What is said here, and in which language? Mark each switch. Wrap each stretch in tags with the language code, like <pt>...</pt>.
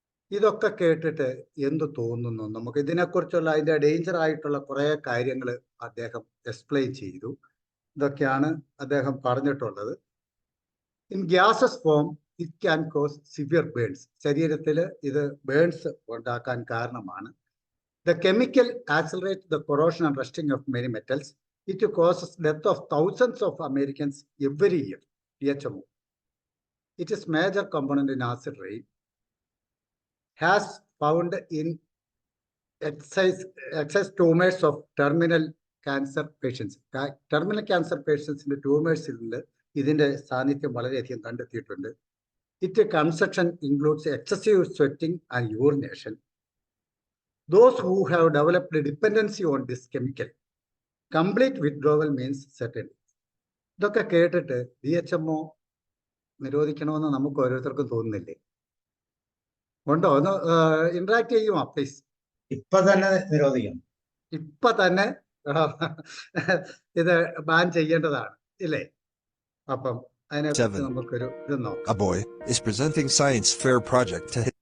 <ml>ഇതൊക്കെ കേട്ടിട്ട് എന്ത് തോന്നുന്നു നമുക്ക്? ഇതിനെക്കുറിച്ചുള്ള അതിൻ്റെ ഡേഞ്ചർ ആയിട്ടുള്ള കുറേ കാര്യങ്ങൾ അദ്ദേഹം എക്സ്പ്ലെയിൻ ചെയ്തു. ഇതൊക്കെയാണ് അദ്ദേഹം പറഞ്ഞിട്ടുള്ളത്.</ml> <en>In gases form it can cause severe burns.</en> <ml>ശരീരത്തിൽ ഇത് ബേൺസ് ഉണ്ടാക്കാൻ കാരണമാണ്.</ml> <en>The chemical accelerates the corrosion and rusting of many metals. It causes death of thousands of Americans every year. DHMO. It is major component in acid rain. Has found in excess tumors of terminal cancer patients. Terminal cancer patients in the tumors</en> <ml>ഇതിന്റെ സാന്നിധ്യം വളരെയധികം കണ്ടെത്തിയിട്ടുണ്ട്.</ml> <en>Its consumption includes excessive sweating and urination. Those who have developed a dependency on this chemical, complete withdrawal means certain.</en> <ml>ഇതൊക്കെ കേട്ടിട്ട് DHMO നിരോധിക്കണമെന്ന് നമുക്ക് ഓരോരുത്തർക്കും തോന്നുന്നില്ലേ? ഉണ്ടോ? ഒന്ന് ഇന്ററാക്ട് ചെയ്യുമോ പ്ലീസ്? ഇപ്പൊ തന്നെ നിരോധിക്കണം. ഇപ്പൊ തന്നെ ഇത് ബാൻ ചെയ്യേണ്ടതാണ് ഇല്ലേ? അപ്പം അതിനെക്കുറിച്ച് നമുക്കൊരു ഇത് നോക്കാം.</ml> <en>A boy is presenting science fair project to</en>